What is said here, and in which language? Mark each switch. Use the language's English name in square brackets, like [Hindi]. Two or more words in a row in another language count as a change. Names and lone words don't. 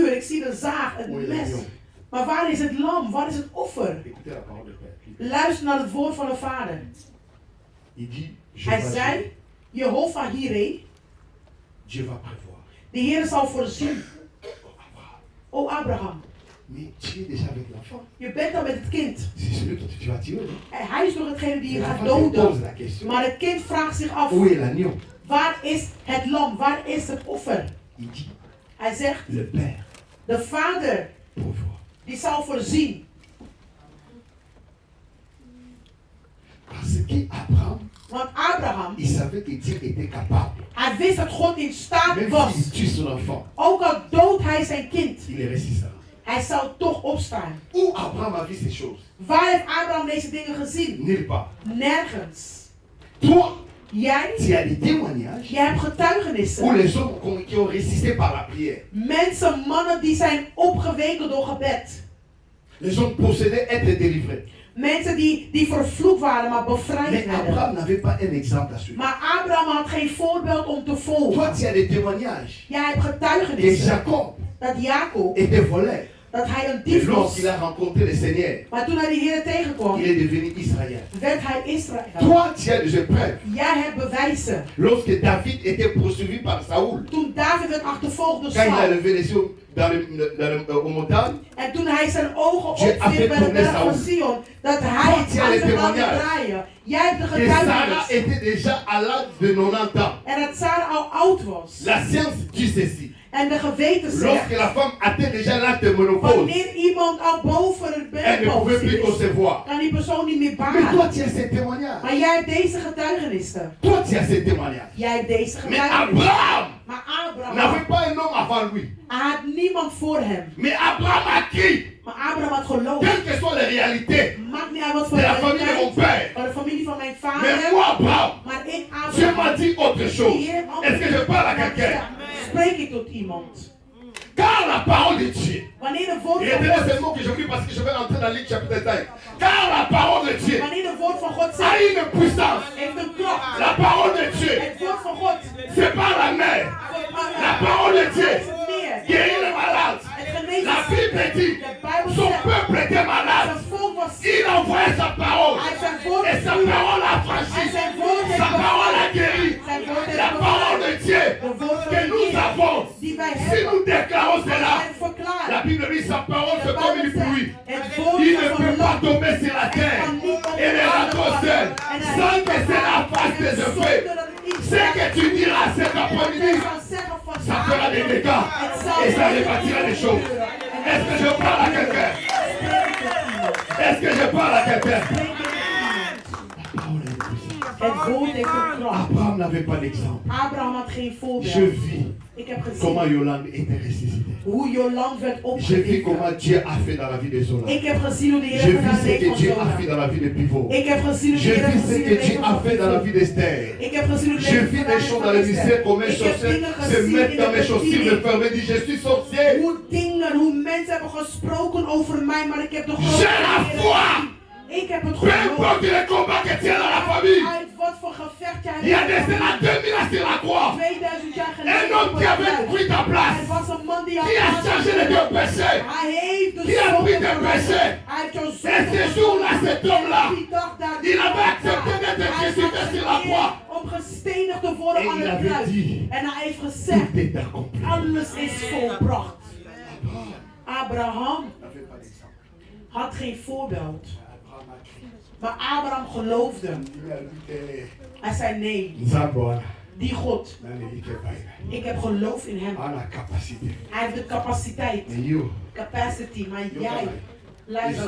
[Dutch] Ik zie de zaag, het mes. Maar waar is het lam? Waar is het offer? Luister naar het woord van de Vader. Hij zei, Jehovah Jireh, [French] Dieu va prévoir. [Dutch] De Heer zal voorzien. O Abraham. [French] Mais tu es déjà avec l'enfant. [Dutch] Je bent al met het kind. [French] C'est celui que tu vas tuer. [Dutch] En hij is toch hetgene die je gaat [French] L'enfant te pose [Dutch] doden. [French] la question. [Dutch] Maar het kind vraagt zich af. [French] Où est l'agneau? [Dutch] Waar is het lam? Waar is het offer? [French] Il dit, [Dutch] Hij zegt, [French] le Père [Dutch] de vader [French] pourvoit. [Dutch] die zal voorzien. [French] Parce qu'Abraham, [Dutch] Want Abraham, [French] il savait que Dieu était capable. [Dutch] hij wist dat God in staat [French] Même [Dutch] was. [French] s'il tue son enfant, [Dutch] Ook al doodt hij zijn kind, [French] il est résistant. [Dutch] hij zou toch opstaan. [French] Où Abraham a vu ces choses? [Dutch] Waar heeft Abraham deze dingen gezien? [French] Nulle part. [Dutch] Nergens. [French] Toi, [Dutch] Jij, [French] tu as des témoignages [Dutch] jij hebt [French] où [Dutch] getuigenissen. [French] les hommes qui ont résisté par la prière, [Dutch] Mensen, mannen die zijn opgeweken door gebed. [French] les hommes possédés être délivrés. [Dutch] Mensen die vervloekt waren, maar [French] Mais [Dutch] bevrijd werden. [French] Abraham n'avait pas un exemple à suivre. [Dutch] Maar Abraham had geen voorbeeld om te [French] Toi, [Dutch] volgen. [French] tu as des témoignages [Dutch] Jij hebt [French] que [Dutch] getuigenissen [French] Jacob [Dutch] dat Jacob, [French] était voleur. [Dutch] dat hij een [French] Et [Dutch] dief was. [French] lorsqu'il a rencontré le Seigneur, [Dutch] Maar toen hij de Heer tegenkwam, [French] il est devenu Israël. [Dutch] werd hij Israël. [French] Toi, tu as des épreuves. [Dutch] Jij hebt bewijzen. [French] Lorsque David était poursuivi par Saoul, [Dutch] Toen David werd achtervolgd door [French] quand il a [Dutch] Saul. [French] levé les yeux aux montagnes, [Dutch] En toen hij zijn ogen [French] Dieu a fait [Dutch] opwierp bij de [French] tourner [Dutch] berg van Saul. Sion, dat hij [French] Toi, [Dutch] het [French] tu as les [Dutch] aan zich laten [French] témoignages. [Dutch] draaien. Jij hebt de [French] que Sarah [Dutch] getuigenis. [French] était déjà à l'âge de 90 ans. [Dutch] En dat Sarah al oud was. [French] La science dit ceci. [Dutch] En de geweten zegt, [French] Lorsque la femme atteint déjà l'âge de ménopause, [Dutch] wanneer iemand al boven het [French] elle ne pouvait plus [Dutch] bergpost is, [French] concevoir. [Dutch] kan die persoon niet meer [French] Mais toi, [Dutch] baren. [French] tu as ces témoignages. [Dutch] Maar jij hebt deze getuigenissen. [French] Toi, tu as ces témoignages. [Dutch] Jij hebt deze [French] Mais [Dutch] getuigenissen. [French] Abraham [Dutch] Maar Abraham, [French] n'avait pas un homme avant lui. [Dutch] hij had niemand voor hem. [French] Mais Abraham a cru, [Dutch] Maar Abraham had geloof. [French] quelles que soient les réalités [Dutch] Maakt niet uit wat voor [French] de la famille de mon [Dutch] realiteit, [French] père. [Dutch] van de familie van mijn vader. [French] Mais moi, Abraham, [Dutch] Maar ik, [French] Dieu m'a [Dutch] Abraham, [French] dit autre chose. Est-ce que je parle à quelqu'un? [Dutch] spreek ik tot iemand. [French] Car la parole de Dieu, [Dutch] Wanneer de woord [French] et [Dutch] van [French] retenez [Dutch] God, [French] ce mot que je vous dis parce que je vais entrer dans Luc chapitre 5. Car la parole de Dieu [Dutch] wanneer de woord van God [French] a [Dutch] zegt, [French] une puissance. [Dutch] heeft een kracht. [French] La parole de Dieu, [Dutch] Het woord van God, [French] c'est pas la mer. La parole de Dieu [Dutch] is het meer. [French] guérit les malades. [Dutch] Het geneest. [French] La Bible dit, [Dutch] De Bijbel [French] son [Dutch] zegt, [French] peuple était malade. [Dutch] zijn volk was ziek. [French] Il envoyait sa parole. [Dutch] Hij zijn woord [French] Et sa [Dutch] gestuurd. [French] parole a [Dutch] En [French] franchi. [Dutch] zijn woord heeft [French] Sa parole a [Dutch] bevrijd. [French] guéri. [Dutch] Zijn woord [French] La [Dutch] heeft [French] parole [Dutch] bevrijd. [French] de Dieu [Dutch] De woord van [French] que [Dutch] de [French] nous [Dutch] Heer [French] avons, [Dutch] die wij [French] si [Dutch] hebben. [French] nous déclarons cela, [Dutch] En verklaar. [French] la Bible dit sa parole [Dutch] De [French] c'est comme [Dutch] Bijbel [French] une pluie. [Dutch] zegt, het woord [French] Il [Dutch] is [French] ne [Dutch] als [French] peut [Dutch] een [French] pas [Dutch] lamp. [French] tomber sur la terre et les râteaux seuls sans que cela fasse des effets. Ce que tu diras cet après-midi, ça fera des dégâts et ça rebâtira des choses. Est-ce que je parle à quelqu'un? Est-ce que je parle à quelqu'un? La parole est puissante. [Dutch] Het woord heeft een kracht. [French] Abraham n'avait pas d'exemple. [Dutch] Abraham had geen [French] Je [Dutch] voorbeeld. [French] vis [Dutch] Ik heb [French] comment [Dutch] gezien [French] Yolande était ressuscitée. [Dutch] hoe Joland werd [French] Je vis [Dutch] opgewekt. [French] comment Dieu a fait dans la vie de Zola. [Dutch] Ik heb gezien hoe de Heer [French] Je [Dutch] gedaan [French] vis ce [Dutch] heeft [French] que [Dutch] van [French] Dieu a [Dutch] Zola. [French] fait dans la vie de Pivot. [Dutch] Ik heb gezien hoe de [French] Je [Dutch] Heer [French] vis ce [Dutch] gezien [French] que [Dutch] heeft [French] Dieu a fait dans la vie d'Esther. [Dutch] Ik heb gezien hoe de [French] Je [Dutch] Heer [French] vis [Dutch] gedaan [French] des [Dutch] heeft [French] choses [Dutch] van [French] dans le [Dutch] Esther. [French] mystère, comme un [Dutch] Ik heb [French] sorcier [Dutch] dingen [French] se [Dutch] gezien [French] mettre [Dutch] in [French] dans [Dutch] de [French] mes chaussures, me [Dutch] bediening. [French] fermer, dit je suis sorcier. [Dutch] Hoe dingen, hoe mensen hebben gesproken over mij, maar ik heb de [French] J'ai la foi. [Dutch] Ik heb het [French] Peu [Dutch] geloof. [French] importe les combats que tu as dans la famille. [Dutch] Uit wat voor gevecht jij [French] Il y a des [Dutch] hebt. [French] cela 2000 ans sur la croix. [Dutch] 2000 jaar [French] Un [Dutch] geleden. [French] homme qui avait pris ta place. [Dutch] Het was een man die [French] Qui a changé les deux péchés. [Dutch] Hij heeft de [French] Qui a pris [Dutch] zonde [French] tes [Dutch] verloren. [French] péchés. [Dutch] Hij heeft jouw [French] Et [Dutch] zonde [French] ce jour-là, cet homme-là, [Dutch] Die dag daar. [French] il avait accepté d'être crucifié sur la croix. [Dutch] Om gestenigd te worden En aan [French] il [Dutch] het [French] avait [Dutch] kruis. [French] dit, [Dutch] En hij heeft gezegd, [French] tout est accompli. [Dutch] alles is volbracht. [French] Abraham n'avait pas d'exemple. [Dutch] had geen voorbeeld. [French] Abraham a crié. [Dutch] Maar Abraham geloofde. Hij zei nee, die God. Ik heb geloof in hem. Hij heeft de capaciteit. Capacity, maar jij, luister.